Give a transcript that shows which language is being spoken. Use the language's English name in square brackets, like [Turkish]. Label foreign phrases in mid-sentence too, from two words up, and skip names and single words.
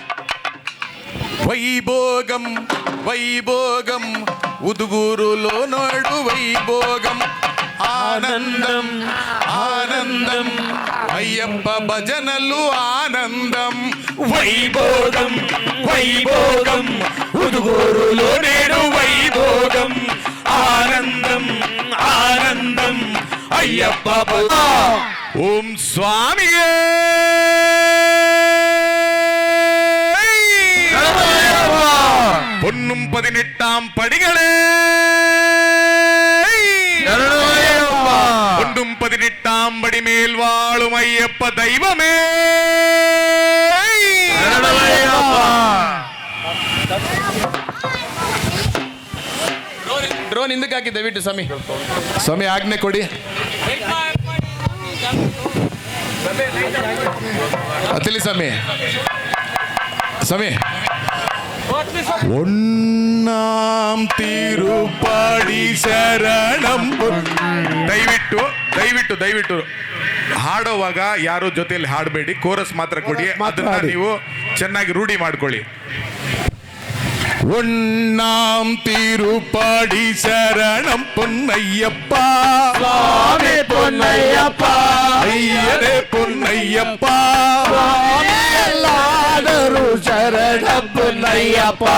[Telugu] వైభోగం వైభోగం ఉదుగూరులో నాడు వైభోగం ఆనందం ఆనందం అయ్యప్ప భజనలు ఆనందం వైభోగం వైభోగం ఉదుగూరులో నేడు వైభోగం ఆనందం ఆనందం అయ్యప్ప [Malayalam] ఓం స్వామియే പൊന്നും 18 പടികളെ പൊന്നും 18 പടിമേൽ വാളും അയ്യപ്പ ദൈവമേ [Kannada] ಡ್ರೋನ್ ಹಿಂದಕ್ಕೆ ಹಾಕಿ ದಯವಿಟ್ಟು ಸ್ವಾಮಿ. ಸ್ವಾಮಿ ಆಜ್ಞೆ ಕೊಡಿ. ಅತಿಲಿ ಸ್ವಾಮಿ ಸ್ವಾಮಿ [Malayalam] ഒന്നാം തിരുപ്പടി ശരണം. [Kannada] ದಯವಿಟ್ಟು ದಯವಿಟ್ಟು ದಯವಿಟ್ಟು ಹಾಡುವಾಗ ಯಾರು ಜೊತೆಯಲ್ಲಿ ಹಾಡಬೇಡಿ, ಕೋರಸ್ ಮಾತ್ರ ಕೊಡಿ. ಅದನ್ನ ನೀವು ಚೆನ್ನಾಗಿ ರೂಢಿ ಮಾಡ್ಕೊಳ್ಳಿ. [Tamil] ஒண்ணாம் திருப்பாடி சரணம் பொன்னையப்பா சுவாமி பொன்னையப்பா ஐயரே பொன்னையப்பா எல்லாரும் சரண பொன்னையப்பா